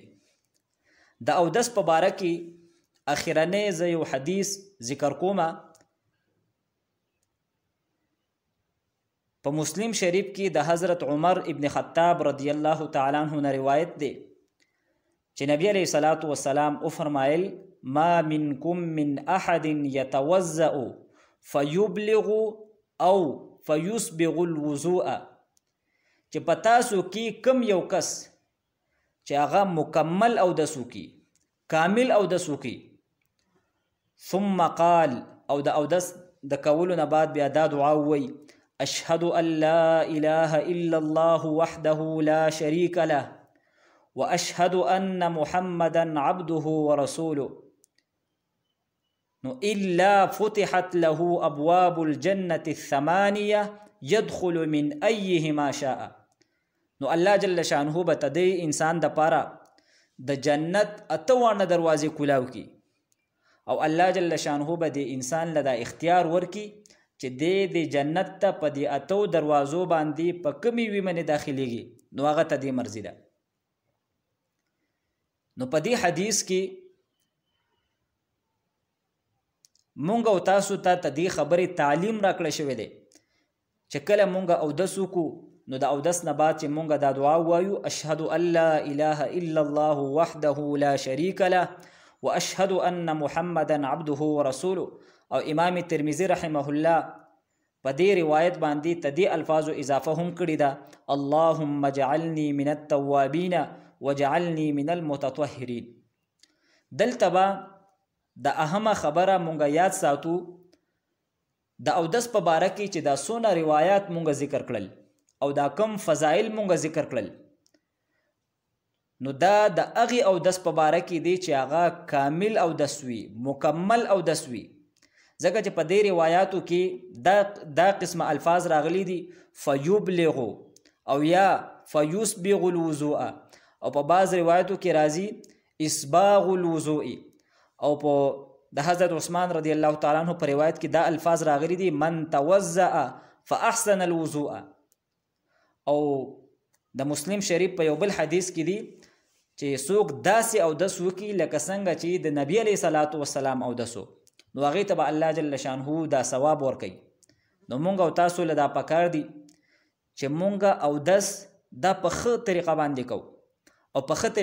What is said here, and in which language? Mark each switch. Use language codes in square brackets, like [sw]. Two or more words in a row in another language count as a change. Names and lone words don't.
[ps] د اودس په باره کې اخرنی زه یو حدیث ذکر کومه په مسلم شریف کې د حضرت عمر ابن خطاب رضی [ar] الله تعالی عنہ [ps] نه روایت دی چې نبی [ar] علیہ الصلوۃ والسلام [ps] او فرمایل [ar] ما منکم من احد يتوضأ فيبلغ او فيسبغ الوضوء [ps] چې پتاسو کې کم یو کس چې هغه مکمل او د سوکی کامل او د سوکی [ar] ثم قال [ps] او د اودس د کولو نه بعد بیا دا دعا وی [ar] اشهد ان لا اله الا الله وحده لا شريك له واشهد ان محمدا عبده ورسوله [ps] نو [ar] الا فتحت له ابواب الجنه الثمانيه يدخل من ايهما شاء [ps] نو الله [ar] جل شانه [ps] به تدی انسان د پاره د جنت اتوانه دروازې کولاو کی او الله [ar] جل شانه [ps] به د انسان له د اختیار ورکی چې د جنت ته په دې اتو دروازو باندې په کمی وی منې داخليږي نو هغه ته دې مرزي ده نو په دې حدیث کې مونږ او تاسو ته دې خبرې تعلیم راکړل شوی دی چې کله مونږ اودس وکړو نو د اودس نه بعد چې مونږ دا دعا وایو [ar] اشهد ان لا اله الا الله وحده لا شريك له واشهد ان محمدا عبده ورسوله [ps] او امام ترمذی [ar] رحمه الله [ps] په دې روایت باندې تدی الفاظو اضافه هم کړی دا [ar] اللهم اجعلني من التوابین وجعلني من المتطهرین [ps] دلته با د اهمه خبره مونږ یاد ساتو د اودس په باره کې چې دا سونه روایت مونږ ذکر کړل او دا کم فضائل مونږ ذکر کړل نو دا د اغي اودس په باره کې دی چې هغه کامل اودس وي مکمل اودس وي ځکه چې په دې روایاتو کې دا قسم الفاظ راغلي دي [ar] فیبلغ او یا فیسبغ الوضوء [ps] او په بعض روایاتو کې راځي [ar] اسباغ الوضوء [ps] او په د حضرت عثمان [ar] رضی الله تعالی عنہ [ps] په روایت کې دا الفاظ راغلي دي [ar] من توضأ فاحسن الوضوء [ps] او د مسلم شریف په یو بل حدیث کې دی چې څوک داسې اودس وکړي لکه څنګه چې د نبی [ar] علیه الصلاۃ والسلام [ps] اودسو نو هغې ته به الله [ar] جل شانه [ps] دا ثواب ورکوي نو مونږ او تاسو له دا پکار دي چې مونږ اودس دا په ښه طریقه باندې کوو او په ښه